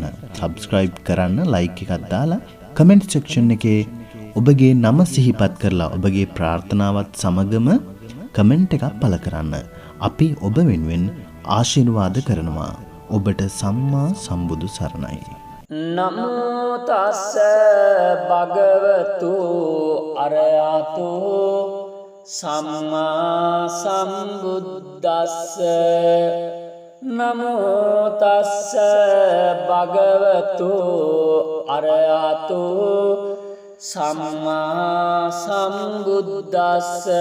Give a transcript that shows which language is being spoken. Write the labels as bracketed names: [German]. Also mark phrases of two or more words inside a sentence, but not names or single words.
[Sinhala] සබ්ස්ක්‍රයිබ් කරන්න, ලයික් එකක් දාලා [English] comment section [Sinhala] එකේ ඔබගේ නම සිහිපත් කරලා ඔබගේ ප්‍රාර්ථනාවත් සමගම කමෙන්ට් එකක් පළ කරන්න. අපි ඔබ වෙනුවෙන් ආශිර්වාද කරනවා. ඔබට සම්මා සම්බුදු සරණයි. [Pali] නමෝ තස්ස භගවතු අරහතු සම්මා සම්බුද්දස්ස. නමෝ තස්ස භගවතු අරහතු සම්මා සම්බුද්දස්ස.